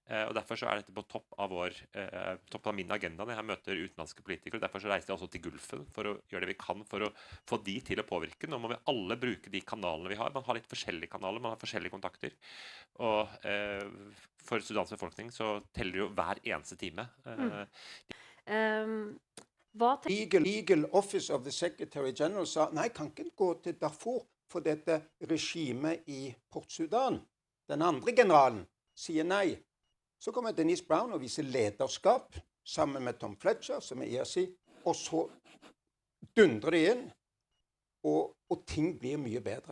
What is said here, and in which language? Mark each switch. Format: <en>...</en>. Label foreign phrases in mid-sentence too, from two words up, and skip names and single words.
<no>Og derfor så dette på topp av min agenda når jeg møter utenlandske politikere. Derfor så reiser jeg også til Gulfen for å gjøre det vi kan for å få de til å påvirke. Nå må vi alle bruke de kanalene vi har. Man har litt forskjellige kanaler, man har forskjellige kontakter. Og for Sudans befolkning så teller jo hver eneste time. Legal Office of the Secretary General sa nei, kan ikke gå til Darfur for dette regimet i Port-Sudan. Den andre generalen sier nei. Så kommer Denise Brown og viser lederskap sammen med Tom Fletcher, som ERC, og så dundrer de inn, og ting blir mye bedre.</no>